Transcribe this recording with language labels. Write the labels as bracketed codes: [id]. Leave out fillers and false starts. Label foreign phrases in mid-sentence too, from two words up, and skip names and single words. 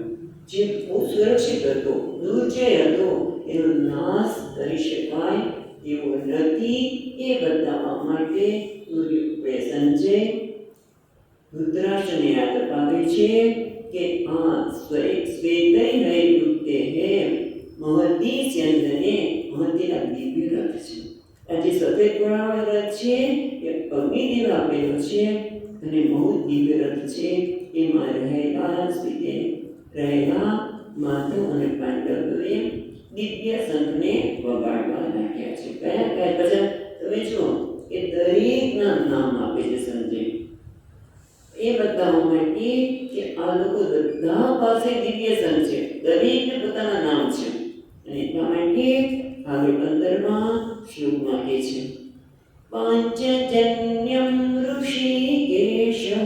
[gu] જે બહુ સુરક્ષિત હતો દુર્જય હતો એનો નાશ કરી શકાય એવો નથી એ બતાવવા માટે સંજય ધૃતરાષ્ટ્રને યાદ અપાવે છે કે આ [sa] શ્વેતૈ હૈ યુક્તે હૈ महती चंदने [gu] महतीना दिव्य रथ છે આ જે સફેદ ઘોડાવાળો રથ છે એ અગ્નિદેવ આપેલો છે અને બહુ દિવ્ય રથ છે એમાં રહેલા માધવ અને પાંડવોએ દિવ્ય શંખને વગાડવા લાગ્યા છે કયા કયા બધા તમે જુઓ એ દરેકના નામ આપે છે સંજય એ બતાવવા માટે કે આ લોકો બધા પાસે દિવ્ય શંખ છે દરેકને પોતાના નામ છે અને એટલા માટે આગળ 15માં શ્લોકમાં કહે છે પાંચજન્યમ ઋષિકેશ